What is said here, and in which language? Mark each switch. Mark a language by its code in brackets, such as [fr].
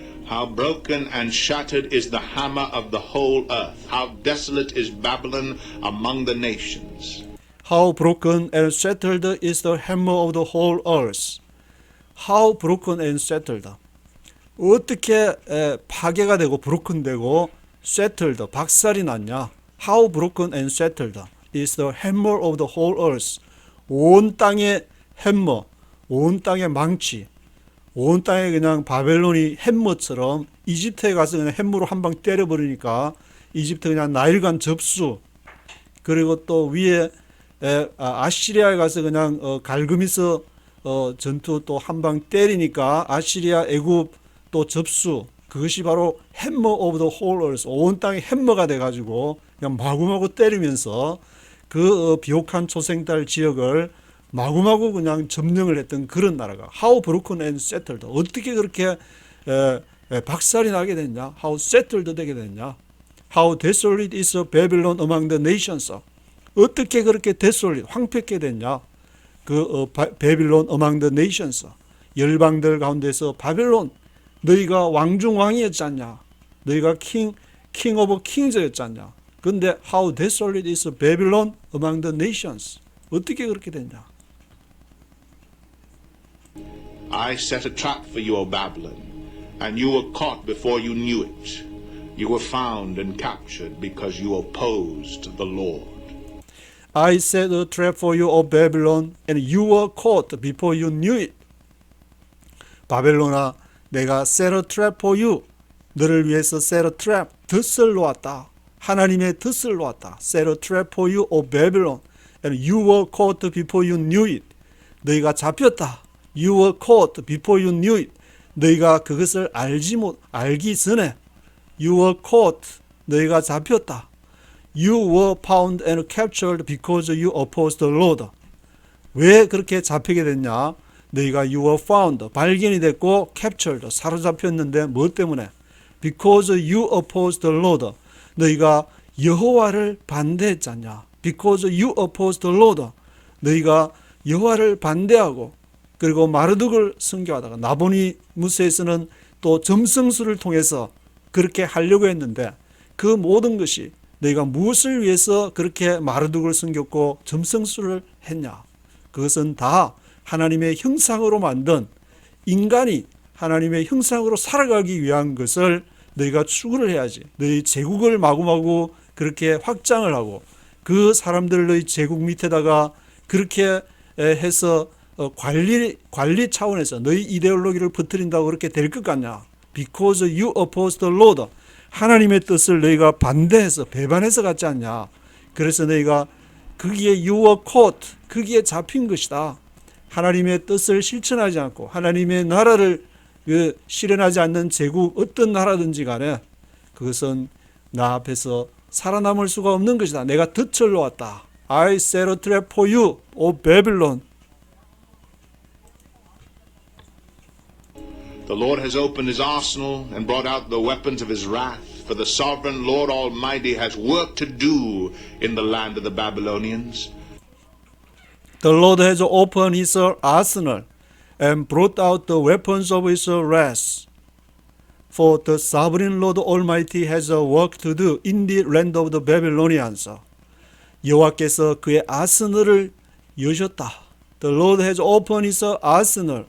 [en] How broken and shattered is the hammer of the whole earth. How desolate is Babylon among the nations. How broken and shattered is the hammer of the whole earth. How broken and shattered. [ko] 어떻게 파괴가 되고 [en] broken되고 shattered [ko] 박살이 났냐. [en] How broken and shattered is the hammer of the whole earth. [ko] 온 땅의 햄머, 온 땅의 망치, 온 땅에 그냥 바벨론이 햄머처럼 이집트에 가서 그냥 햄머로 한 방 때려버리니까 이집트 그냥 나일강 접수. 그리고 또 위에 아시리아에 가서 그냥 갈그미스 전투 또 한 방 때리니까 아시리아 애굽 또 접수. 그것이 바로 [en] 햄머 오브 더 홀 얼스, [ko] 온 땅이 햄머가 돼가지고 그냥 마구마구 때리면서 그 비옥한 초생달 지역을 마구마구 그냥 점령을 했던 그런 나라가 [en] How broken and settled. [ko] 어떻게 그렇게 박살이 나게 됐냐? [en] How settled [ko] 되게 됐냐? [en] How desolate is Babylon among the nations. [ko] 어떻게 그렇게 desolate, 황폐하게 됐냐? [en] 베빌론 among the nations. [ko] 열방들 가운데서 바벨론, 너희가 왕중왕이었지 않냐? 너희가 [en] king of kings [ko] 였지 않냐? [en] 근데 how desolate is Babylon among the nations. [ko] 어떻게 그렇게 됐냐? [en] I set a trap for you, O Babylon, and you were caught before you knew it. You were found and captured because you opposed the Lord. I set a trap for you, O Babylon, and you were caught before you knew it. 바벨론아, [ko] 내가 [en] set a trap for you. [ko] 너를 위해서 [en] set a trap, [ko] 덫을 놓았다. 하나님의 덫을 놓았다. [en] Set a trap for you, O Babylon, and you were caught before you knew it. [ko] 너희가 잡혔다. [en] You were caught before you knew it. [ko] 너희가 그것을 알기 전에 [en] You were caught. [ko] 너희가 잡혔다. [en] You were found and captured because you opposed the Lord. [ko] 왜 그렇게 잡히게 됐냐? 너희가 [en] you were found, [ko] 발견이 됐고 captured, 사로잡혔는데 뭐 때문에? [en] Because you opposed the Lord. [ko] 너희가 여호와를 반대했잖냐? [en] Because you opposed the Lord. [ko] 너희가 여호와를 반대하고 그리고 마르둑을 순교하다가 나보니 무스에서는 또 점성술을 통해서 그렇게 하려고 했는데 그 모든 것이 너희가 무엇을 위해서 그렇게 마르둑을 숨겼고 점성술을 했냐? 그것은 다 하나님의 형상으로 만든 인간이 하나님의 형상으로 살아가기 위한 것을 너희가 추구를 해야지. 너희 제국을 마구마구 그렇게 확장을 하고 그 사람들 너희 제국 밑에다가 그렇게 해서 관리 차원에서 너희 이데올로기를 퍼뜨린다고 그렇게 될 것 같냐? [en] Because you opposed the Lord. [ko] 하나님의 뜻을 너희가 반대해서 배반해서 갔지 않냐. 그래서 너희가 거기에 [en] you were caught, [ko] 거기에 잡힌 것이다. 하나님의 뜻을 실천하지 않고 하나님의 나라를 실현하지 않는 제국 어떤 나라든지 간에 그것은 나 앞에서 살아남을 수가 없는 것이다. 내가 덫을 놓았다. [en] I set a trap for you, O Babylon. The Lord has opened his arsenal and brought out the weapons of his wrath, for the sovereign Lord Almighty has work to do in the land of the Babylonians. The Lord has opened his arsenal and brought out the weapons of his wrath. For the sovereign Lord Almighty has a work to do in the land of the Babylonians. [ko] 여호와께서 그의 아스널을 여셨다. [en] The Lord has opened his arsenal.